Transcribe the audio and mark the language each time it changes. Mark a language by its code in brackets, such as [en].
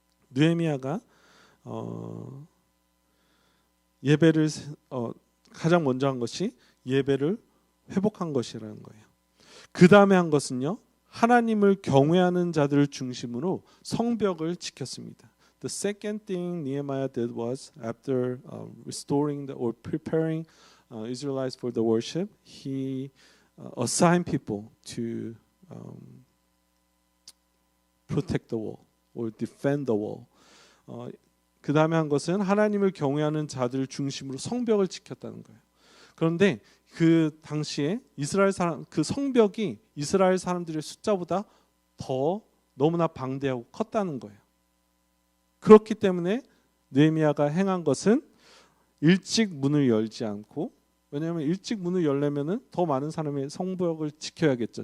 [ko] 느헤미야가 예배를 가장 먼저 한 것이 예배를 회복한 것이라는 거예요. 그 다음에 한 것은요, 하나님을 경외하는 자들을 중심으로 성벽을 지켰습니다. [en] The second thing Nehemiah did was after restoring or preparing Israelites for the worship, he assigned people to protect the wall or defend the wall. [ko] 그 다음에 한 것은 하나님을 경외하는 자들을 중심으로 성벽을 지켰다는 거예요. 그런데 그 당시에 이스라엘 사람, 그 성벽이 이스라엘 사람들의 숫자보다 더 너무나 방대하고 컸다는 거예요. 그렇기 때문에 느헤미야가 행한 것은 일찍 문을 열지 않고, 왜냐하면 일찍 문을 열려면은 더 많은 사람이 성벽을 지켜야겠죠.